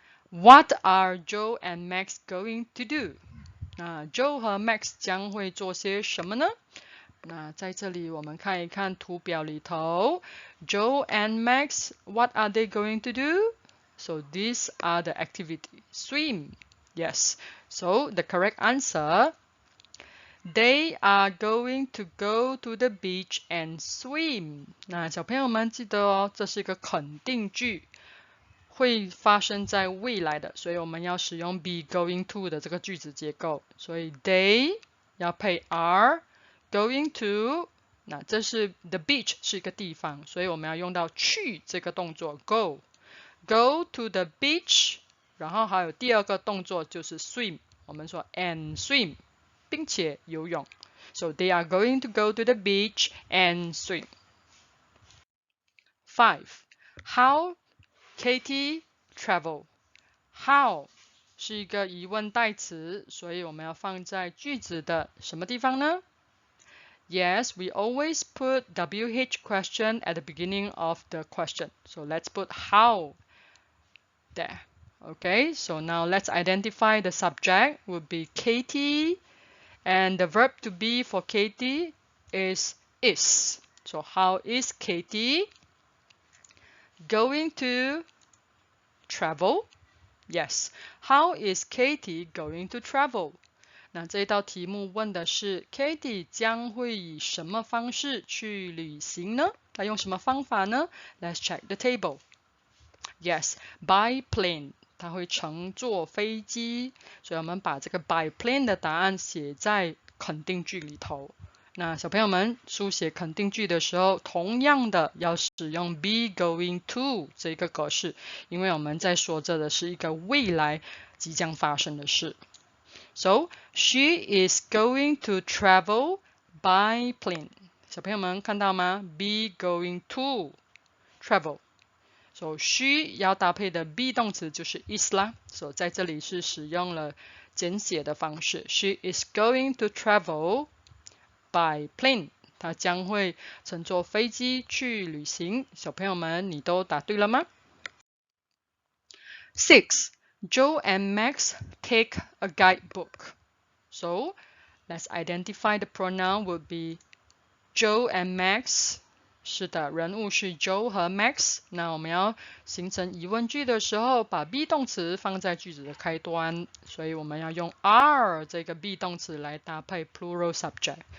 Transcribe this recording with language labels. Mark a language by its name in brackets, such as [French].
[English] What are Joe and Max going to do? [Chinese] 那 Joe 和 Max 将会做些什么呢？那在这里我们看一看图表里头 Joe and Max, [English] what are they going to do? So these are the activities. Swim. Yes. So the correct answer, they are going to go to the beach and swim. [Chinese] 那小朋友们记得哦，这是一个肯定句。会发生在未来的，所以我们要使用 be going to 的这个句子结构。所以 they 要配 are going to， 那这是 the beach 是一个地方，所以我们要用到去这个动作 [English] go to the beach， [Chinese] 然后还有第二个动作就是 swim， 我们说 and swim， 并且游泳。 [English] So they are going to go to the beach and swim. 5. How Katie travel. [Chinese] How 是一个疑问代词，所以我们要放在句子的什么地方呢？ [English] Yes, we always put WH question at the beginning of the question. So let's put how there. Okay, so now let's identify the subject would be Katie, and the verb to be for Katie is. So how is Katie going to travel? Yes. How is Katie going to travel? [Chinese] 那这道题目问的是 Katie 将会以什么方式去旅行呢？她用什么方法呢？ [English] Let's check the table. Yes, by plane. [Chinese] 她会乘坐飞机，所以我们把这个 by plane 的答案写在肯定句里头。那小朋友们书写肯定句的时候，同样的要使用 be going to 这个格式，因为我们在说这的是一个未来即将发生的事。 [English] So, she is going to travel by plane. [Chinese] 小朋友们看到吗？ [English] Be going to travel. [Chinese] So, she 要搭配的 be 动词就是 is 啦。 So, 在这里是使用了简写的方式。 [English] She is going to travel by plane. [Chinese] 他将会乘坐飞机去旅行。小朋友们，你都答对了吗？ 6. [English] Joe and Max take a guidebook. So, let's identify the pronoun would be Joe and Max. [Chinese] 是的，人物是 Joe 和 Max。那我们要形成疑问句的时候，把 be 动词放在句子的开端，所以我们要用 are 这个 be 动词来搭配 plural subject。